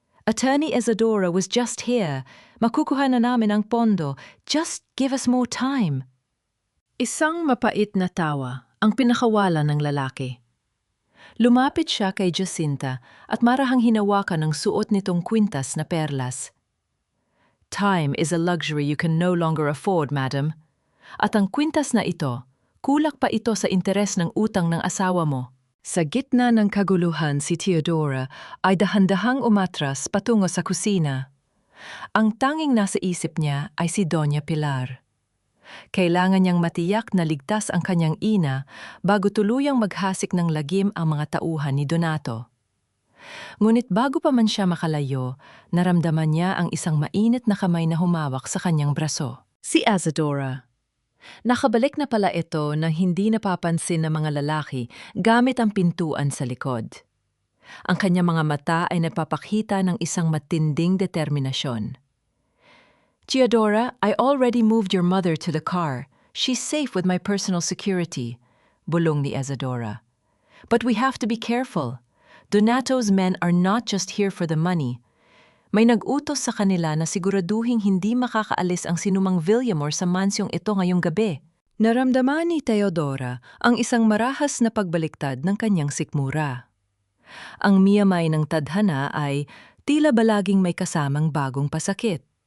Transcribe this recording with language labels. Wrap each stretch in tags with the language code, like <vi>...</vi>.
<en>Attorney Isadora was just here.</en> <tl>Makukuha na namin ang pondo.</tl> <en>Just give us more time."</en> <tl>Isang mapait na tawa ang pinakawala ng lalaki. Lumapit siya kay Jacinta at marahang hinawakan ang suot nitong kwintas na perlas.</tl> <en>"Time is a luxury you can no longer afford, madam.</en> <tl>At ang kwintas na ito, kulak pa ito sa interes ng utang ng asawa mo." Sa gitna ng kaguluhan si Teodora ay dahan-dahang umatras patungo sa kusina. Ang tanging nasa isip niya ay si Doña Pilar. Kailangan niyang matiyak na ligtas ang kanyang ina bago tuluyang maghasik ng lagim ang mga tauhan ni Donato. Ngunit bago pa man siya makalayo, naramdaman niya ang isang mainit na kamay na humawak sa kanyang braso. Si Isadora. Nakabalik na pala ito nang hindi napapansin ng mga lalaki gamit ang pintuan sa likod. Ang kanyang mga mata ay nagpapakita ng isang matinding determinasyon.</tl> <en>"Teodora, I already moved your mother to the car. She's safe with my personal security,"</en> <tl>bulong ni Isadora.</tl> <en>"But we have to be careful. Donato's men are not just here for the money.</en> <tl>May nag-utos sa kanila na siguraduhing hindi makakaalis ang sinumang Villamor sa mansyong ito ngayong gabi." Naramdaman ni Teodora ang isang marahas na pagbaliktad ng kanyang sikmura. Ang miyamay ng tadhana ay tila balaging may kasamang bagong pasakit.</tl>